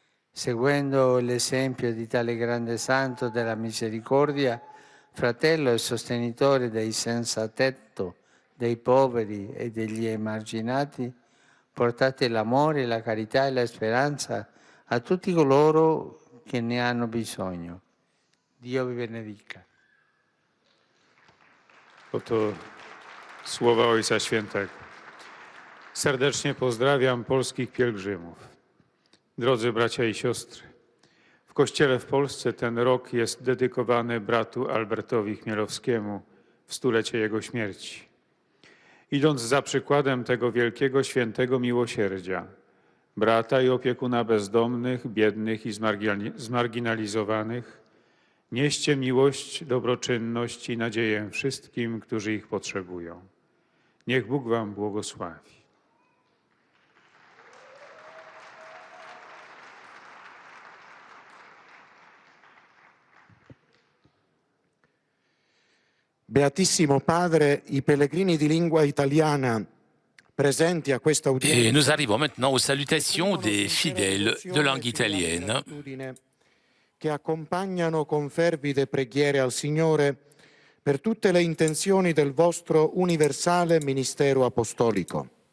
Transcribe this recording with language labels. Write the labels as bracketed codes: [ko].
[it] Seguendo l'esempio di tale grande santo della misericordia, fratello e sostenitore dei senza tetto, dei poveri e degli emarginati, portate l'amore, la carità e la speranza a tutti coloro che ne hanno bisogno. Dio vi benedica. [pl] Oto słowa Ojca Świętego. Serdecznie pozdrawiam polskich pielgrzymów. Drodzy bracia i siostry, w Kościele w Polsce ten rok jest dedykowany bratu Albertowi Chmielowskiemu w stulecie jego śmierci. Idąc za przykładem tego wielkiego świętego miłosierdzia, brata i opiekuna bezdomnych, biednych i zmarginalizowanych, nieście miłość, dobroczynność i nadzieję wszystkim, którzy ich potrzebują. Niech Bóg wam błogosławi. [it] Beatissimo Padre, i pellegrini di lingua italiana presenti a questa udienza. [fr] Et nous arrivons maintenant aux salutations des fidèles de langue italienne. [it] Che accompagnano con fervide preghiere al Signore per tutte le intenzioni del vostro universale ministero apostolico.